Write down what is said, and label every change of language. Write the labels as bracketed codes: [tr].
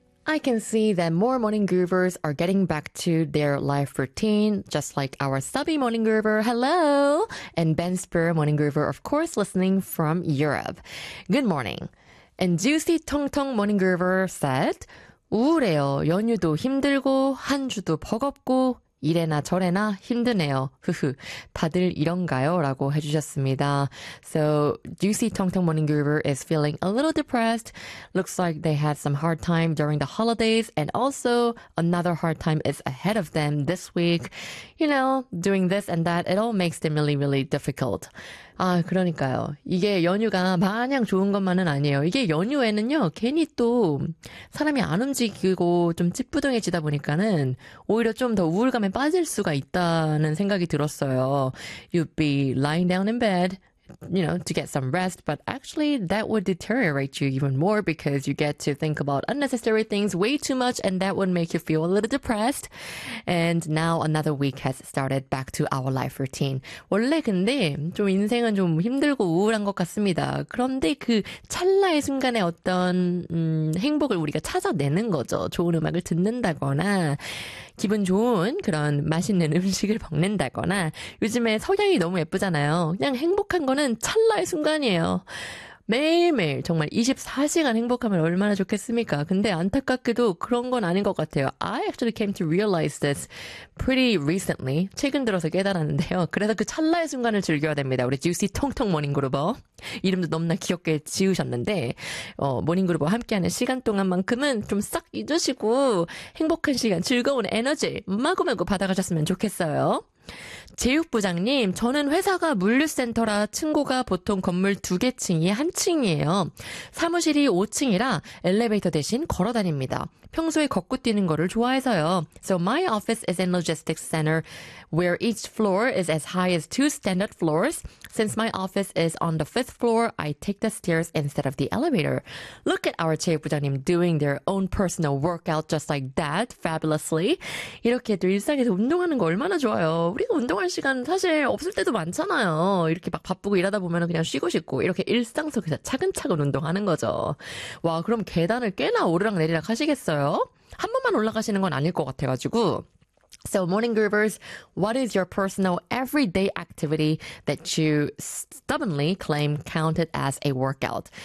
[en] I can see that more morning groovers are getting back to their life routine, just like our subby morning groover, hello, and Ben Spear morning groover, of course, listening from Europe. Good morning. And Juicy Tong Tong morning groover said, [ko] 우울해요. 연휴도 힘들고 한 주도 버겁고 이래나 저래나 힘드네요. 흐흐. 다들 이런가요? 라고 해주셨습니다. [en] So, Juicy Tong Tong Morning Groover is feeling a little depressed. Looks like they had some hard time during the holidays. And also, another hard time is ahead of them this week. You know, doing this and that, it all makes them really, really difficult. [ko] 아, 그러니까요. 이게 연휴가 마냥 좋은 것만은 아니에요. 이게 연휴에는요, 괜히 또 사람이 안 움직이고 좀 찌뿌둥해지다 보니까는 오히려 좀 더 우울감에 빠질 수가 있다는 생각이 들었어요. You'd be lying down in bed, you know, to get some rest, but actually that would deteriorate you even more because you get to think about unnecessary things way too much and that would make you feel a little depressed. And now another week has started back to our life routine. 원래 근데 좀 인생은 좀 힘들고 우울한 것 같습니다. 그런데 그 찰나의 순간에 어떤 행복을 우리가 찾아내는 거죠. 좋은 음악을 듣는다거나 기분 좋은 그런 맛있는 음식을 먹는다거나 요즘에 석양이 너무 예쁘잖아요. 그냥 행복한 거는 찰나의 순간이에요. 매일매일 정말 24시간 행복하면 얼마나 좋겠습니까? 근데 안타깝게도 그런 건 아닌 것 같아요. [en] I actually came to realize this pretty recently. [ko] 최근 들어서 깨달았는데요. 그래서 그 찰나의 순간을 즐겨야 됩니다. 우리 Juicy Tong Tong Morning Groover. 이름도 너무나 귀엽게 지으셨는데 Morning Groover와 함께하는 시간 동안 만큼은 좀 싹 잊으시고 행복한 시간, 즐거운 에너지 마구마구 받아가셨으면 좋겠어요. 제육부장님, 저는 회사가 물류센터라 층고가 보통 건물 두개 층이 한 층이에요. 사무실이 5층이라 엘리베이터 대신 걸어 다닙니다. 평소에 걷고 뛰는 거를 좋아해서요. [en] So my office is in logistics center where each floor is as high as two standard floors. Since my office is on the fifth floor, I take the stairs instead of the elevator. Look at our 제육부장님 doing their own personal workout just like that, fabulously. [ko] 이렇게 또 일상에서 운동하는 거 얼마나 좋아요. 우리가 운동할 시간 사실 없을 때도 많잖아요. 이렇게 막 바쁘고 일하다 보면 그냥 쉬고 싶고 이렇게 일상 속에서 차근차근 운동하는 거죠. 와, 그럼 계단을 꽤나 오르락 내리락 하시겠어요? 한 번만 올라가시는 건 아닐 것 같아가지고. [en] So morning groovers, what is your personal everyday activity that you stubbornly claim counted as a workout?